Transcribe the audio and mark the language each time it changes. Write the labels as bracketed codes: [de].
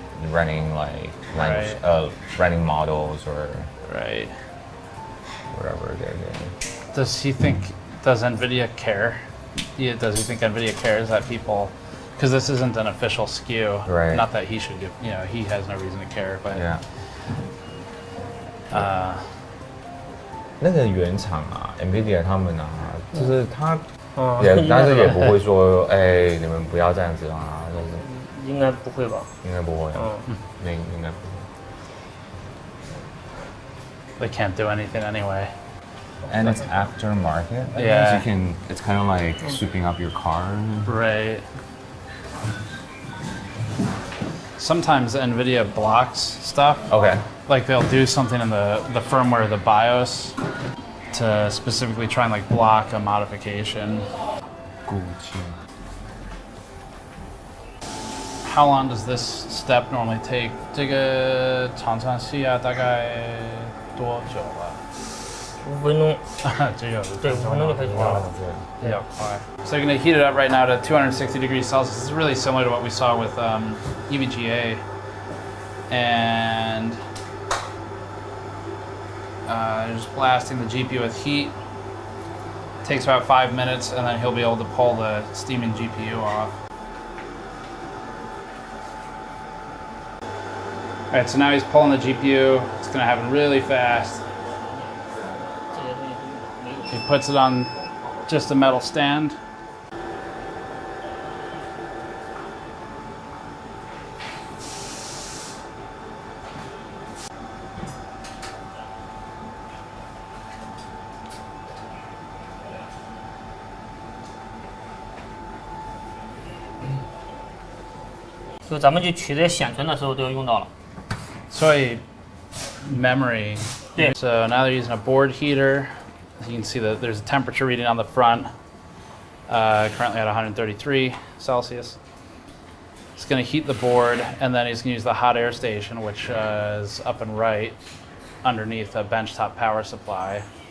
[en] Running like language, running models or whatever they're doing. Does NVIDIA care? Does he think NVIDIA cares that people? Because this isn't an official SKU. Right. Not that he should give, he has no reason to care, but. Yeah. [zh] 那个原厂啊 ，NVIDIA 他们啊，就是他但是也不会说，哎，你们不要这样子啊，就是。应该不会吧？应该不会。应该不会。 [en] They can't do anything anyway. And it's aftermarket. Yeah. So it's kind of like sweeping up your car. Right. Sometimes NVIDIA blocks stuff. Okay. Like they'll do something in the firmware, the BIOS, to specifically try and like block a modification. How long does this step normally take? [zh] 这个常常需要大概多久了？5分钟。对，5分钟就可以做了。比较快。 [en] So you're going to heat it up right now to 260 degrees Celsius. This is really similar to what we saw with EVGA. And just blasting the GPU with heat. Takes about 5 minutes, and then he'll be able to pull the steaming GPU off. All right, so now he's pulling the GPU. It's going to happen really fast. He puts it on just a metal stand. [zh] 就咱们去取这些显存的时候都要用到了。所以 memory. [en] Yeah. So now they're using a board heater. You can see that there's a temperature reading on the front, currently at 133 Celsius. It's going to heat the board, and then he's going to use the hot air station, which is up and right underneath a benchtop power supply.